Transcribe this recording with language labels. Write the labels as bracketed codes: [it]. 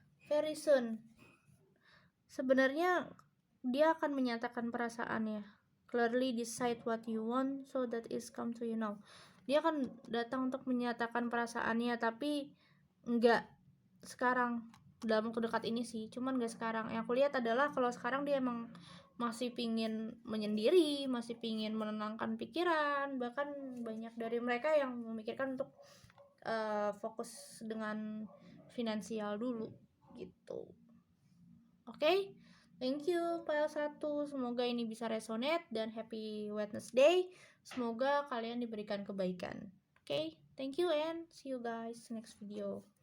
[en] Very soon. [id] Sebenarnya dia akan menyatakan perasaannya. [en] Clearly decide what you want so that is come to you now. [id] Dia akan datang untuk menyatakan perasaannya, tapi enggak sekarang, dalam waktu dekat ini sih, cuman enggak sekarang. Yang aku lihat adalah kalau sekarang dia emang masih pingin menyendiri, masih pingin menenangkan pikiran. Bahkan banyak dari mereka yang memikirkan untuk fokus dengan finansial dulu gitu. Oke, [en] thank you file 1. [id] Semoga ini bisa resonate dan [en] happy Wednesday. [id] Semoga kalian diberikan kebaikan. [en] Oke, thank you and see you guys next video.